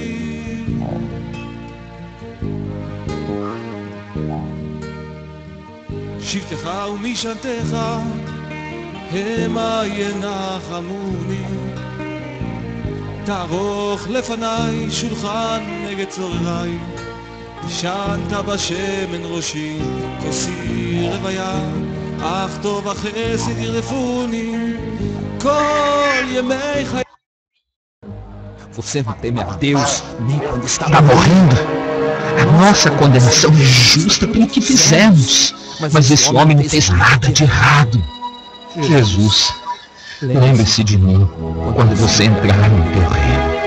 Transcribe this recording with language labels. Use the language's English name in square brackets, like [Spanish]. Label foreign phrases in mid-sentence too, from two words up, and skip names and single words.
[Hebrew] שבטך ומשענתך המה ינחמוני, תערוך לפניי שולחן נגד צורריי, שנת בשמן ראשי כוסי רוויה, אך טוב החסד ירדפוני כל ימי חיי. [Portuguese] Você não teme a Deus nem quando está morrendo. A nossa condenação é justa pelo que fizemos, mas esse homem não fez nada de errado. Jesus, lembre-se de mim quando você entrar no teu reino.